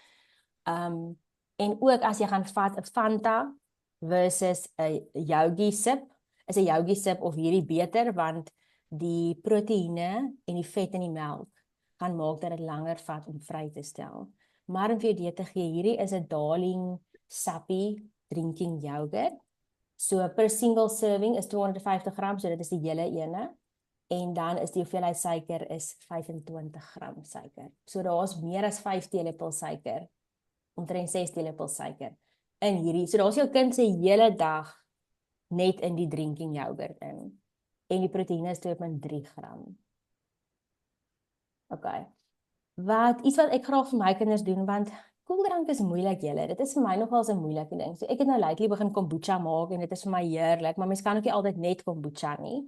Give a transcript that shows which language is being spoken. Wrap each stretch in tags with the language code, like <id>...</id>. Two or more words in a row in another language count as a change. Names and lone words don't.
<af>En ook as jy gaan vat 'n Fanta versus 'n Yogi sip, is 'n Yogi sip of hierdie beter, want die proteïene en die vet in die melk gaan maak dat dit langer vat om vry te stel. Maar om vir jou dit te gee, hierdie is 'n Darling Sappy</af> <en>drinking yogurt.</en> <af>So per</af> <en>single serving</en> <af>is 250 gram, so dit is die hele ene. En dan is die hoeveelheid suiker is 25 gram suiker. So daar's meer as 5 teelepels suiker, omtrent 6 teelepels suiker in hierdie. So daar's jou kind se hele dag net in die</af> <en>drinking yogurt</en> <af>in. En die proteïene is 2,3 gram. Okay. Iets wat ek graag vir my kinders doen, want koeldrank is moeilik, julle. Dit is vir my nogals 'n moeilike ding. So ek het nou lately begin kombucha maak, en dit is vir my heerlik, maar mens kan ook nie altyd net kombucha nie.</af>